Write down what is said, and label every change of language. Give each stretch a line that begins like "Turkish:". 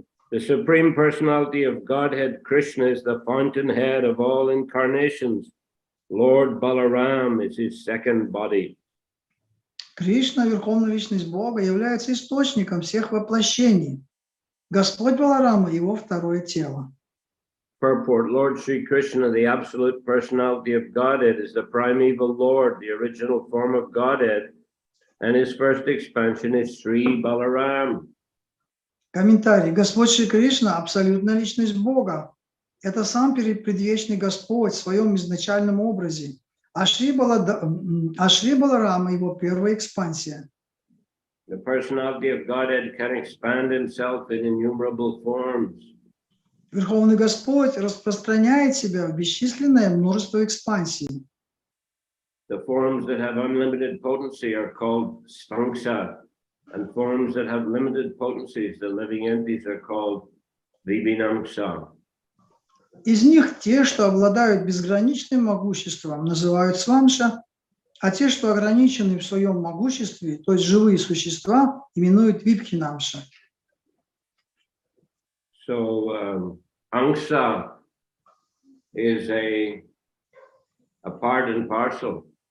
English: The Supreme Personality of Godhead Krishna is the fountainhead of all incarnations. Lord Balaram is his second body.
Russian: Кришна, Верховная Личность Бога, является источником всех воплощений. Господь Баларама – его второе тело.
English: Purport: Lord Sri Krishna, the absolute personality of Godhead, is the primeval Lord, the original form of Godhead, and his first expansion is Sri Balaram.
Russian: Комментарий. Господь Шри Кришна – абсолютная личность Бога. Это сам предвечный Господь в своем изначальном образе. А Шри Баларама – его первая экспансия.
English: The personality of Godhead can expand himself in innumerable forms.
Russian: Верховный Господь распространяет себя в бесчисленное множество экспансий.
English: The forms that have unlimited potency are called svanksa, and forms that have limited potencies, the living entities, are called vibhinamsa.
Russian: Из них те, что обладают безграничным могуществом, называют свамша, а те, что ограничены в своем могуществе, то есть живые существа, именуют вибхинамша.
English: So angsa is a part and parcel.